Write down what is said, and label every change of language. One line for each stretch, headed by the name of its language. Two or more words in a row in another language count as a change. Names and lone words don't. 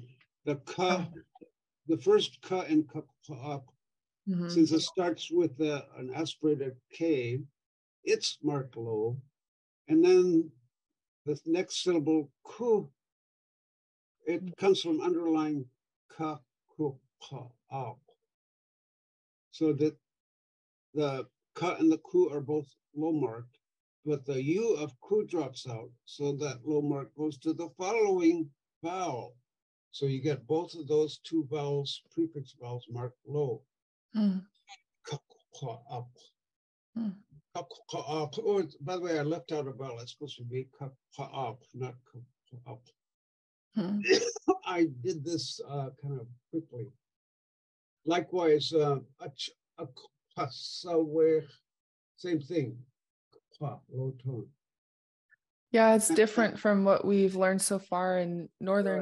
English: The ka, the first ka in kakpa'ap, since it starts with an aspirated K, it's marked low. And then the next syllable, ku, it comes from underlying ka, ku, pa, so that the ka and the ku are both low marked, but the u of ku drops out, so that low mark goes to the following vowel. So you get both of those two vowels, prefix vowels, marked low. Ka-ku-ka-up. Ka-ku-ka-up. Oh, by the way, I left out a vowel. It's supposed to be ka-ka-up, not ka-ka-up. I did this kind of quickly. Likewise, same thing, low tone. Yeah, it's different from what we've learned so far in Northern,